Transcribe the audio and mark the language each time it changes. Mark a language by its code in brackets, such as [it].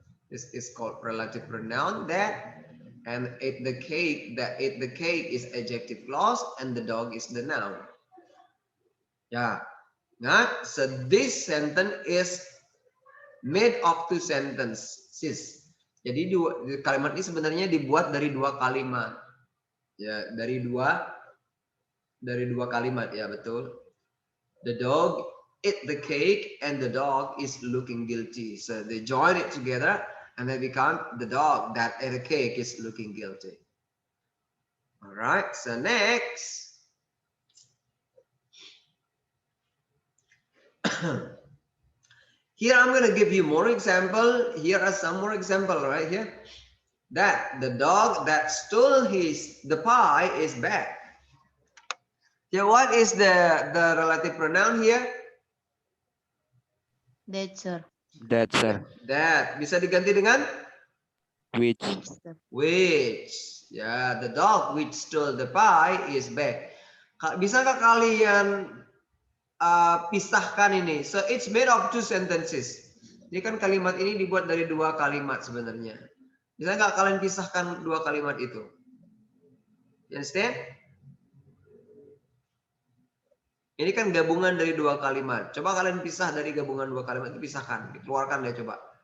[en] This is called relative pronoun that, and ate the cake, that ate the cake is adjective clause and the dog is the noun. Yeah. Nah, so this sentence is made of two sentences. [id] Jadi kalimat ini sebenarnya dibuat dari dua kalimat. Ya, dari dua kalimat, ya betul. [en] The dog ate the cake and the dog is looking guilty. So they join it together and they become the dog that ate the cake is looking guilty. All right, so next. Here I'm going to give you more example. Here are some more example right here. That the dog that stole the pie is back. Yeah, what is the relative pronoun here? That, sir. That, sir. [id] That bisa diganti dengan [en] Which. Which, sir? which. Yeah, the dog which stole the pie is back. [id] Bisakah kalian pisahkan ini? [en] So it's made of two sentences. [id] Jadi kan kalimat ini dibuat dari dua kalimat sebenarnya. Bisa nggak kalian pisahkan dua kalimat itu? [en] You understand? [id] Ini kan gabungan dari dua kalimat. Coba kalian pisah dari gabungan dua kalimat itu, pisahkan, dikeluarkan deh coba.